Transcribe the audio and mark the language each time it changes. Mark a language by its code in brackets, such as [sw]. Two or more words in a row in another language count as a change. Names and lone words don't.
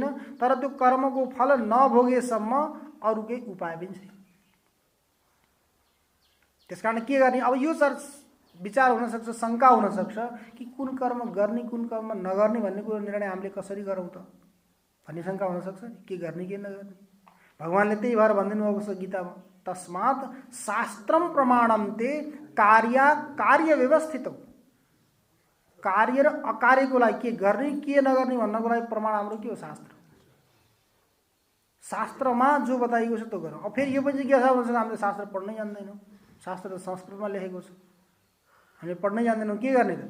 [ne] तर त्यो कर्मको फल नभोगेसम्म अरू केही उपाय पनि छैन। त्यसकारण के गर्ने, अब यो विचार हुनसक्छ, शङ्का हुनसक्छ कि कुन कर्म गर्ने कुन कर्म नगर्ने भन्ने कुरो निर्णय हामीले कसरी गरौँ त भन्ने शङ्का हुनसक्छ। के गर्ने के नगर्ने, भगवान्ले त्यही भएर भनिदिनु भएको छ गीतामा, [sa] तस्मात् शास्त्रम प्रमाणम ते कार्य व्यवस्थित। [ne] कार्य र अकार्यको लागि के गर्ने के नगर्ने भन्नको लागि प्रमाण हाम्रो के हो, शास्त्र। शास्त्रमा जो बताइएको छ त्यो गरौँ। अब फेरि यो पनि के छ भन्छ, हामीले शास्त्र पढ्नै जान्दैनौँ, शास्त्र त संस्कृतमा लेखेको छ, हामीले पढ्नै जान्दैनौँ, के गर्ने त?